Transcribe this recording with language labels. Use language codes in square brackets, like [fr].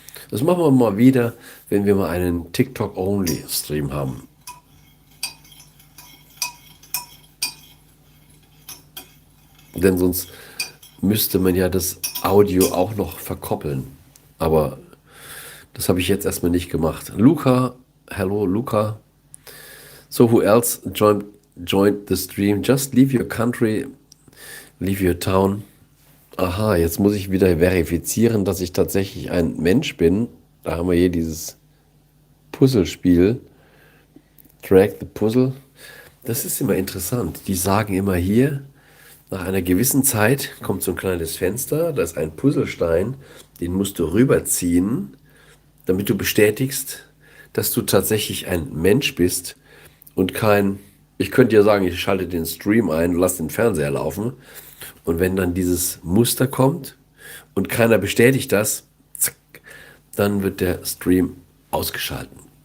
[de] Das machen wir mal wieder, wenn wir mal einen TikTok-Only-Stream haben. Denn sonst müsste man ja das Audio auch noch verkoppeln. Aber das habe ich jetzt erstmal nicht gemacht. [en] Luca, hello Luca. So who else joined the stream? Just leave your country, leave your town. [de] Aha, jetzt muss ich wieder verifizieren, dass ich tatsächlich ein Mensch bin. Da haben wir hier dieses Puzzlespiel. [en] Drag the Puzzle. [de] Das ist immer interessant. Die sagen immer hier, nach einer gewissen Zeit kommt so ein kleines Fenster, da ist ein Puzzlestein, den musst du rüberziehen, damit du bestätigst, dass du tatsächlich ein Mensch bist und kein, ich könnte ja sagen, ich schalte den Stream ein, lass den Fernseher laufen und wenn dann dieses Muster kommt und keiner bestätigt das, zack, dann wird der Stream ausgeschalten.